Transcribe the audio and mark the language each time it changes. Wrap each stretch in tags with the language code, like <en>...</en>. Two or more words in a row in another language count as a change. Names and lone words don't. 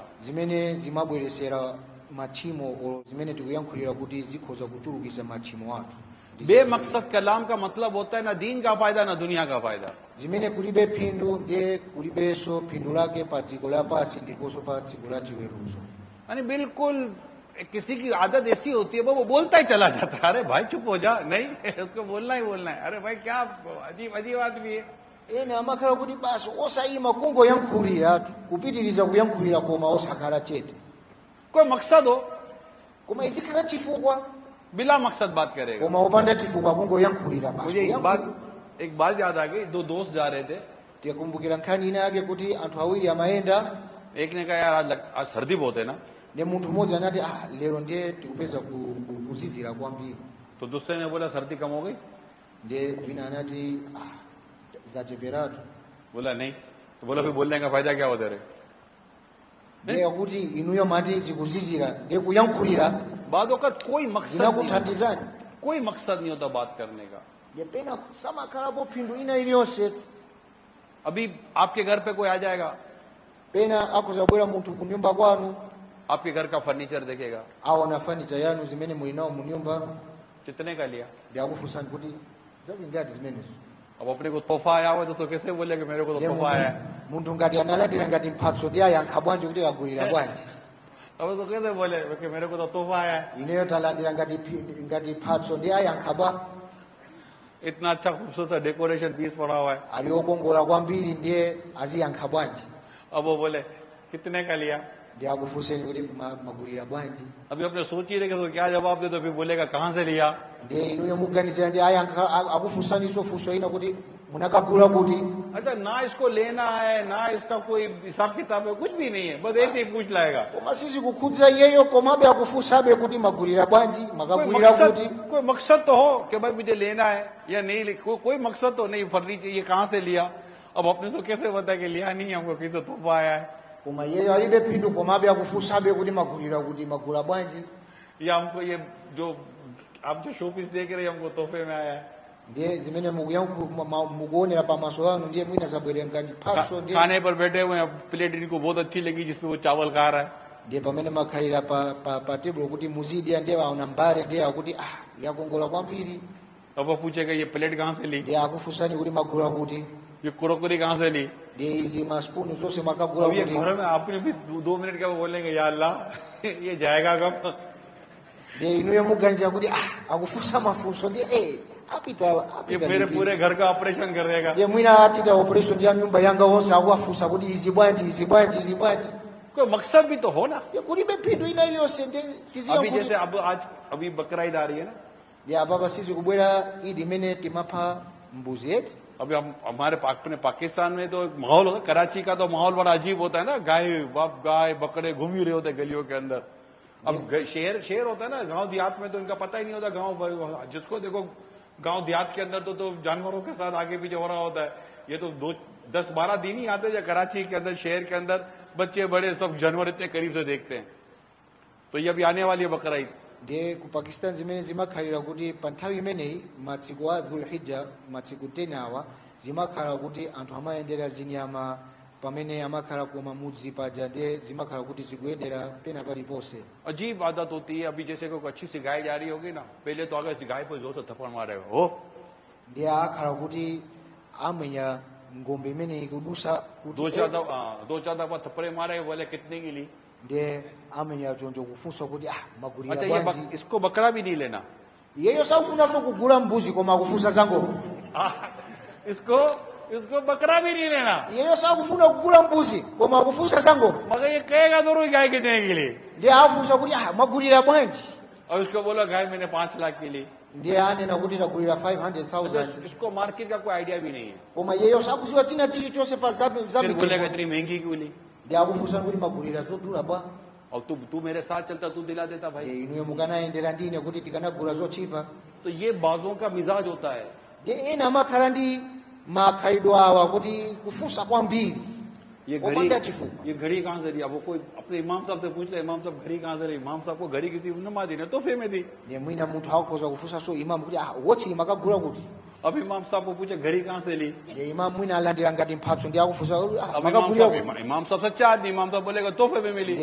<ny>zimene zimabweresera machimo zimene tikuyankhulira kuti zikhoza kuchulukisa machimo athu.</ny> <ur>بے مقصد کلام کا مطلب ہوتا ہے نہ دین کا فائدہ نہ دنیا کا فائدہ.</ur> <ny>zimene kulibe phindu ndiye kulibenso phindu lake pa dziko lapansi ndiponso pa dziko la chiweruzo.</ny> <ur>یعنی بالکل کسی کی عادت ایسی ہوتی ہے وہ بولتا ہی چلا جاتا ہے، ارے بھائی چپ ہو جا، نہیں اس کو بولنا ہی بولنا ہے، ارے بھائی کیا عجیب عجیب آدمی ہے.</ur> <ny>ene amakhala kuti basi osayima kungoyankhulira kupitiriza kuyankhulira koma osakhala chete,</ny> <ur>کوئی مقصد ہو,</ur> <ny>koma izikhala chifukwa,</ny> <ur>بلا مقصد بات کرے گا.</ur> <ny>koma opanda chifukwa kungoyankhulira</ny> <ur>مجھے ایک بات یاد آ گئی۔ دو دوست جا رہے تھے,</ur> <ny>tikumbukira nkhani ina yake kuti anthu awiri amayenda,</ny> <ur>ایک نے کہا یار آج سردی بہت ہے نا,</ur> <ny>ne munthu mmodzi anati lero ndiye tikupeza kuzizira kwambiri,</ny> <ur>تو دوسرے نے بولا سردی کم ہو گئی,</ur> <ny>ndiye wina anati zacheperatu,</ny> <ur>بولا نہیں، تو بولا پھر بولنے کا فائدہ کیا ہو دے رہے.</ur> <ny>ndiye kuti inuyo mati zikuzizira ndiye kuyankhulira</ny> <ur>بعد وقت کوئی مقصد نہیں,</ur> <ny>zinakuthandizani.</ny> <ur>کوئی مقصد نہیں ہوتا بات کرنے کا.</ur> <ny>ndiye pena samakhalapo phindu ina iliyonse.</ny> <ur>ابھی آپ کے گھر پہ کوئی آ جائے گا,</ur> <ny>Pena akuzabwera munthu kunyumba kwanu</ny> <ur>آپ کے گھر کا فرنیچر دیکھے گا,</ur> <ny>aona fanicha yanu zimene muli nawo mu nyumba,</ny> <ur>کتنے کا لیا.</ur> <ny>ndi akufunsani kuti zazingati zimenezo.</ny> <ur>اب اپنے کو تحفہ آیا ہوا تو کیسے بولے گا میرے کو تو</ur> <ny>Ndiye</ny> <ur>تحفہ آیا ہے.</ur> <ny>munthu ngati analandira ngati mphatso ndi ayankha bwanji kuti agulira bwanji.</ny> <ur>اب تو کیسے بولے کہ میرے کو تو تحفہ آیا ہے.</ur> <ny>Ineyo talandira ngati mphatso ndi ayankha bwa,</ny> <ur>اتنا اچھا خوبصورت</ur> <en>decoration piece</en> <ur>پڑا ہوا ہے.</ur> <ny>ali okongola kwambiri ndiye aziyankha bwanji.</ny> <ur>اب وہ بولے کتنے کا لیا.</ur> <ny>Ndiye akufunseni kuti magulira bwanji.</ny> <ur>ابھی اپنے سوچ ہی رہے کہ تو کیا جواب دے، تو پھر بولے گا کہاں سے لیا.</ur> <ny>Ndiye inuyo muganizira ndi ayankha akufunsaniso funso ina kuti munakagula kuti.</ny> <ur>اچھا، نہ اس کو لینا ہے نہ اس کا کوئی حساب کتاب ہے، کچھ بھی نہیں ہے، بس ایسے ہی پوچھ لائے گا.</ur> <ny>Koma sizikukhudza iyeyo komabe akufunsabe kuti magulira bwanji, makagulira kuti.</ny> <ur>کوئی مقصد تو ہو کہ بھائی مجھے لینا ہے یا نہیں، کوئی مقصد تو نہیں. فرنیچر یہ کہاں سے لیا، اب اپنے تو کیسے پتا کہ لیا نہیں، ہم کو کسی سے تحفہ آیا ہے.</ur> <ny>Koma iyeyo alibe phindu komabe akufunsabe kuti magulira kuti magula bwanji.</ny> <ur>یا ہم کو یہ جو آپ جو</ur> <en>show piece</en> <ur>دیکھ رہے ہیں ہم کو تحفے میں آیا ہے.</ur> <ny>Ndiye zimene mukuonera pamaso anu ndiye mwina zabwere ngati mphatso, ndiye</ny> <ur>کھانے پر بیٹھے ہوئے ہیں، پلیٹ ان کو بہت اچھی لگی جس میں وہ چاول کھا رہا ہے.</ur> <ny>ndiye pamene makhalira pa tebulo kuti muzidya, ndiye aona mbale ndiye akuti yakongola kwambiri.</ny> <ur>اب وہ پوچھے گا یہ پلیٹ کہاں سے لی,</ur> <ny>Ndiye akufunsani kuti magula kuti,</ny> <ur>یہ کراکری کہاں سے لی.</ur> <ny>ndiye izi maspunu zonse makagula</ny> <ur>اب یہ</ur> <ny>kuti.</ny> <ur>گھر میں آپ نے بھی 2 منٹ کا وہ بولیں گے یا اللہ یہ جائے گا کب.</ur> <ny>Ndiye inuyo muganizira kuti akufunsa mafunso ndiye</ny> <ur>یہ میرے پورے گھر کا آپریشن کرے گا.</ur> <ny>ndiye mwina achita operation ya nyumba yanga wonse akuwafunsa kuti izi bwanji izi bwanji izi bwanji.</ny> <ur>کوئی مقصد بھی تو ہو نا.</ur> <ny>Kulibe phindu ina iliyonse ndiye tiziya</ny> <ur>ابھی</ur> <ny>kuti.</ny> <ur>جیسے اب آج ابھی بکرا عید آ رہی ہے نا,</ur> <ny>Ndiye apapa sisi kubwera idi imene timapha mbuzi yetu.</ny> <ur>ابھی ہم ہمارے اپنے پاکستان میں تو ایک ماحول ہوتا ہے، کراچی کا تو ماحول بڑا عجیب ہوتا ہے نا، گائے بکرے گھوم ہی رہے ہوتے ہیں گلیوں کے اندر. اب شہر ہوتا ہے نا، گاؤں دیہات میں تو ان کا پتا ہی نہیں ہوتا. گاؤں جس کو دیکھو گاؤں دیہات کے اندر تو جانوروں کے ساتھ آگے پیچھے ہو رہا ہوتا ہے. یہ تو 10-12 دن ہی آتے ہیں کراچی کے اندر، شہر کے اندر بچے بڑے سب جانور اتنے قریب سے دیکھتے ہیں. تو یہ ابھی آنے والی ہے بکرا عید.</ur> <ny>Ndiye ku Pakistan zimene zimakhalira kuti pa nthawi imeneyi masiku a Dhul-Hijja, masiku 10 awa zimakhala kuti anthu amayendera zinyama pamene amakhala koma mudzi paja, ndiye zimakhala kuti zikuyendera pena paliponse.</ny> <ur>عجیب عادت ہوتی ہے. ابھی جیسے کوئی اچھی سی گائے جا رہی ہوگی نا، پہلے تو اگر گائے پر زور سے تھپڑ مارے گا ہو,</ur> <ny>Ndiye akhala kuti amenya ngombe imene ikudusa</ny> <ur>دو چار دفعہ تھپڑے مارے، بولے کتنے کی لی?</ur> <ny>ndiye amenya choncho kufunsa kuti magulira</ny> <ur>اچھا یہ</ur> <ny>bwanji</ny> <ur>اس کو بکرا بھی نہیں لینا,</ur> <ny>iyeyo sakufunanso kugula mbuzi koma akufunsa za ngombe.</ny> <ur>اس کو بکرا بھی نہیں لینا,</ur> <ny>iyeyo sakufuna kugula mbuzi koma akufunsa za ngombe.</ny> <ur>مگر یہ کہے گا ضرور گائے کتنے کی لی,</ur> <ny>ndiye afunsa kuti magulira bwanji,</ny> <ur>اور اس کو بولو گائے میں نے 5 لاکھ کی لی.</ur> <ny>ndiye anena kuti ndagulira 500,000</ny> <ur>اس کو مارکیٹ کا کوئی آئیڈیا بھی نہیں ہے,</ur> <ny>koma iyeyo sakuziwa tina chilichonse pa</ny> <ur>پھر</ur> <ny>zamitengo.</ny> <ur>بولے گا اتنی مہنگی کیوں لی?</ur> <ny>ndiye akufunsa kuti magulira zodula bwa.</ny> <ur>اور تو میرے ساتھ چلتا، تو دلا دیتا بھائی.</ur> <ny>inuyo mukanayendera ndine kuti tikanagula zochipa.</ny> <ur>تو یہ بعضوں کا مزاج ہوتا ہے.</ur> <ny>ndiye ena amakhala ndi makhalidwe awa kuti kufunsa kwambiri</ny> <ur>یہ</ur> <ny>opanda chifukwa.</ny> <ur>گھڑی کہاں سے لی? اب وہ کوئی اپنے امام صاحب سے پوچھ لے، امام صاحب گھڑی کہاں سے لی؟ امام صاحب کو گھڑی کسی نمازی نے تحفے میں دی.</ur> <ny>ndiye mwina munthu akhoza kufunsa so imamu kuti wochi makagula kuti.</ny> <ur>اب امام صاحب کو پوچھے گھڑی کہاں سے لی?</ur> <ny>ndiye imamu mwina alandira ngati mphatso ndiye akufunsa</ny> <ur>اب</ur> <ny>makagulira kuti.</ny> <ur>امام صاحب سچا آدمی، امام صاحب بولے گا تحفے میں ملی.</ur>